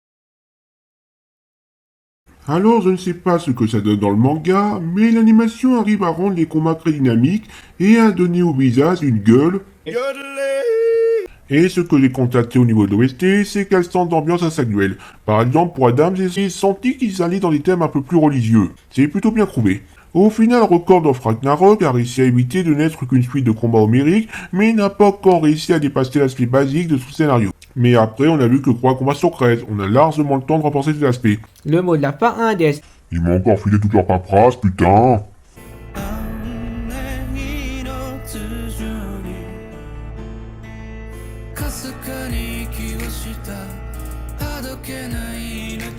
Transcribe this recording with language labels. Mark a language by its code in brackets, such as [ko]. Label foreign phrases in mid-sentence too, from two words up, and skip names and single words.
[fr] Alors je ne sais pas ce que ça donne dans le manga, mais l'animation arrive à rendre les combats très dynamiques et à donner au visage une gueule. Et ce que j'ai constaté au niveau de l'OST, c'est qu'elle sent d'ambiance à sa duel. Par exemple, pour Adam, j'ai senti qu'ils allaient dans des thèmes un peu plus religieux. C'est plutôt bien trouvé. Au final, Record of Ragnarok a réussi à éviter de n'être qu'une suite de combats homériques, mais n'a pas encore réussi à dépasser l'aspect basique de son scénario. Mais après, on a vu que 3 combats sur 13, on a largement le temps de renforcer cet aspect. Le mot de la fin à Hades. Ils m'ont encore filé toute leur paperasse, putain. [ja] 雨の頭上にかすかに息をしたあどけない